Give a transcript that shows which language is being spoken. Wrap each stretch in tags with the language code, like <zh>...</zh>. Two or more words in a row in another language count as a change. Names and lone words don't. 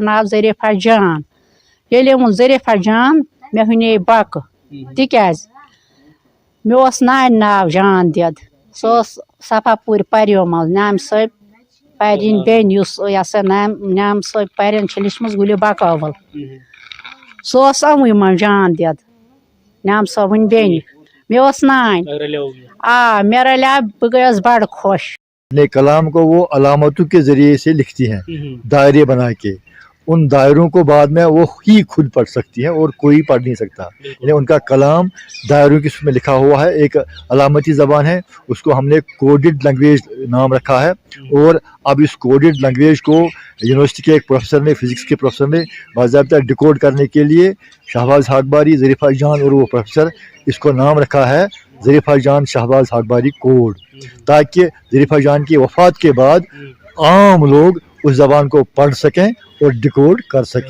<ks>ناو ظریفہ جان ییٚلہِ ووٚن ظریفہ جان مےٚ ہُنے بکہٕ تِکیٛازِ مےٚ اوس نانہِ ناو جان دید سُہ اوس صفا پوٗرِ پریو منٛز نیامہِ صٲب پرِنۍ بیٚنہِ یُس یہِ ہسا نیامہِ صٲب پرٮ۪ن چھِ لیٖچھمٕژ گُلہِ بکٲوُل سُہ اوس یِموٕے منٛز جان دید نیامہِ صٲبٕنۍ بیٚنہِ مےٚ اوس نانۍ مےٚ رلیو بہٕ گٔیَس بڑٕ خۄش۔</ks> <ur>اپنے کلام کو وہ علامتوں کے ذریعے سے لکھتی ہیں، دائرے بنا کے، ان دائروں کو بعد میں وہ ہی خود پڑھ سکتی ہیں اور کوئی پڑھ نہیں سکتا، یعنی ان کا کلام دائروں کی میں لکھا ہوا ہے، ایک علامتی زبان ہے، اس کو ہم نے</ur> <en>coded language</en> <ur>نام رکھا ہے، اور اب اس</ur> <en>coded language</en> <ur>کو یونیورسٹی کے ایک پروفیسر نے، فزکس کے پروفیسر نے باضابطہ ڈیکوڈ کرنے کے لیے شہباز حقباری ظریفہ جان اور وہ پروفیسر اس کو نام رکھا ہے ظریفہ جان شہباز حقباری کوڈ، تاکہ ظریفہ جان کی وفات کے بعد عام لوگ اس زبان کو پڑھ سکیں اور ڈیکوڈ کر سکیں۔</ur>